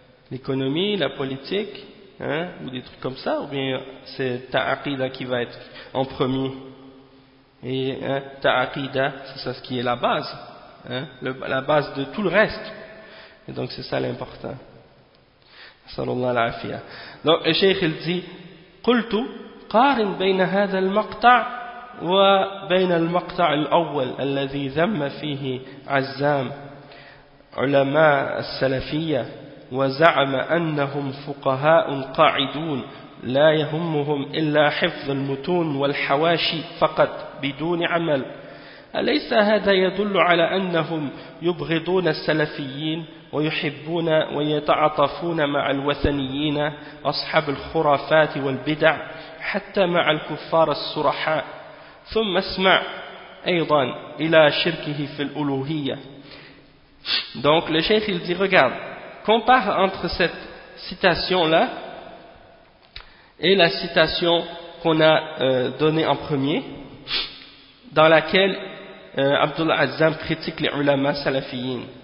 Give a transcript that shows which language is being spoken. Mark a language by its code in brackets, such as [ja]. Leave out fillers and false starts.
[fr] L'économie, la politique, hein? Ou des trucs comme ça, ou bien c'est ta aqida qui va être en premier? Et hein, ta aqida, c'est ça ce qui est la base, hein? La base de tout le reste. Et donc c'est ça l'important. Sallallahu alayhi wa sallam. Donc le cheikh il dit, [ar] قُلْتُ قَارِنْ بَيْنَ هَذَا الْمَقْطَعِ وبين المقطع الأول الذي ذم فيه عزام علماء السلفية وزعم أنهم فقهاء قاعدون لا يهمهم إلا حفظ المتون والحواشي فقط بدون عمل، أليس هذا يدل على أنهم يبغضون السلفيين ويحبون ويتعاطفون مع الوثنيين أصحاب الخرافات والبدع حتى مع الكفار الصرحاء؟ ثم اسمع ايضا الى شركه في الالوهيه. [fr] Donc le cheikh il dit, regarde, compare entre cette citation là et la citation qu'on a donnée en premier, dans laquelle Abdul Azzam critique les ulama salafiyin